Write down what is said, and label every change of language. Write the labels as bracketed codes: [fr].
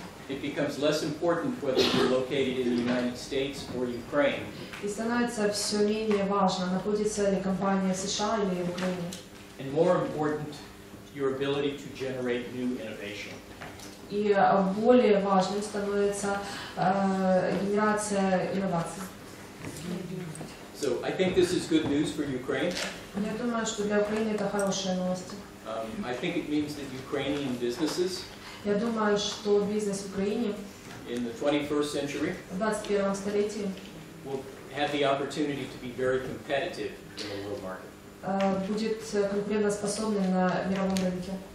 [en] It becomes less important whether you're located in the United States or Ukraine. [ru] И становится все менее важно, находится ли компания в США или в Украине. [en] And more important, your ability to generate new innovation. [ru] И более важным становится генерация инноваций. [en] So I think this is good news for Ukraine. [ru] Я думаю, что для Украины это хорошие новости. [en] I think it means that Ukrainian businesses [ru] Я думаю, что бизнес в Украине [en] in the 21st century [ru] в 21 столетии [en] will have the opportunity to be very competitive in the world market. [ru] Будет конкурентоспособным на мировом рынке.